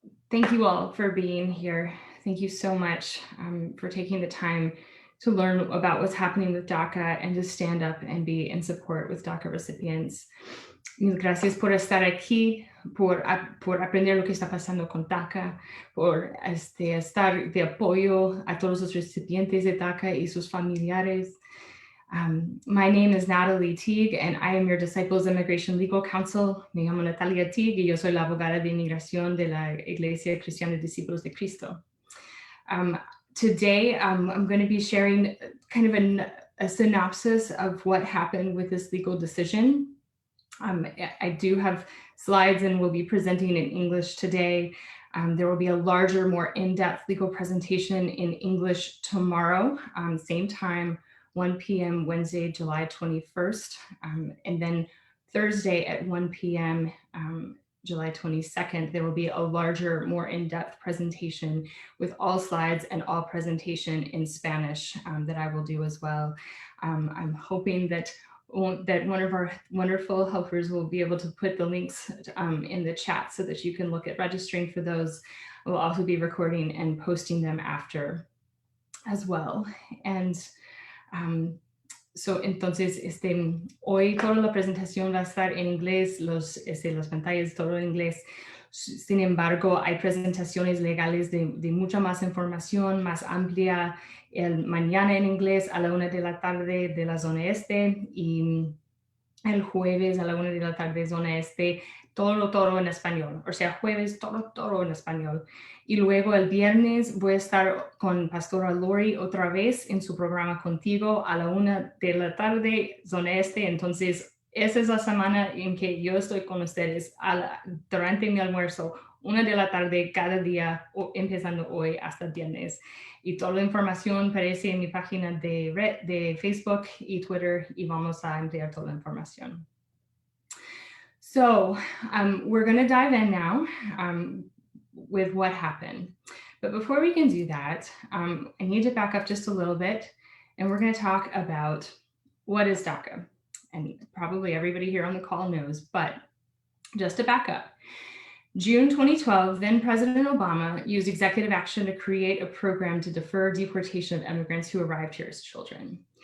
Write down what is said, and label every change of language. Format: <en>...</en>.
<en>Thank you all for being here. Thank you so much for taking the time to learn about what's happening with DACA and to stand up and be in support with DACA recipients.</en> <es>Mil gracias por estar aquí, por aprender lo que está pasando con DACA, por estar de apoyo a todos los recipientes de DACA y sus familiares.</es> <en>My name is Natalie Teague, and I am your Disciples Immigration Legal Counsel.</en> <es>Me llamo Natalia Teague, y yo soy la abogada de inmigración de la Iglesia Cristiana de Discípulos de Cristo.</es> <en>Today, I'm going to be sharing kind of a synopsis of what happened with this legal decision. I do have slides and will be presenting in English today. There will be a larger, more in-depth legal presentation in English tomorrow, same time, 1 p.m. Wednesday, July 21st, and then Thursday at 1 p.m. July 22nd, there will be a larger, more in-depth presentation with all slides and all presentation in Spanish that I will do as well. I'm hoping that one of our wonderful helpers will be able to put the links in the chat so that you can look at registering for those. We'll also be recording and posting them after as well.</en> <es>And entonces, hoy toda la presentación va a estar en inglés, las pantallas todo en inglés. Sin embargo, hay presentaciones legales de mucha más información, más amplia, el mañana en inglés a la 1 de la tarde de la zona este y el jueves a la 1 de la tarde zona este, todo en español. O sea, jueves todo en español. Y luego el viernes voy a estar con Pastoral Lori otra vez en su programa Contigo a la 1 de la tarde, zona este. Entonces, esa es la semana en que yo estoy con ustedes durante mi almuerzo, 1 de la tarde cada día, empezando hoy hasta viernes. Y toda la información aparece en mi página de Facebook y Twitter y vamos a enviar toda la información.</es> <en>So we're going to dive in now with what happened. But before we can do that, I need to back up just a little bit, and we're going to talk about what is DACA. And probably everybody here on the call knows, but just to back up, June 2012, then President Obama used executive action to create a program to defer deportation of immigrants who arrived here as children.</en>